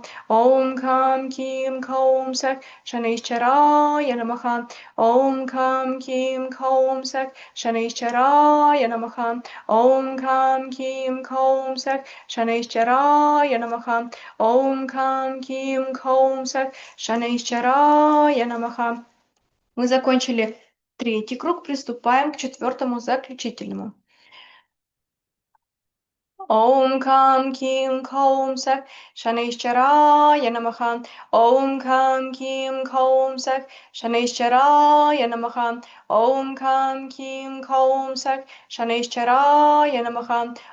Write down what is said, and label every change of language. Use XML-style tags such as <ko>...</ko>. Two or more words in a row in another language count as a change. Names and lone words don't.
<sa>ॐ कं कीं कौं सः शनैश्चराय नमः. ॐ कं कीं कौं सः शनैश्चराय नमः. ॐ कं कीं कौं सः शनैश्चराय नमः. ॐ कं कीं कौं सः शनैश्चराय नमः.</sa> <ru>Мы закончили третий круг, приступаем к четвертому заключительному.</ru> <sa>ॐ कं कीं कौं सः शनैश्चराय नमः. ॐ कं कीं कौं सः शनैश्चराय नमः. ॐ कं कीं कौं सः शनैश्चराय नमः.</sa>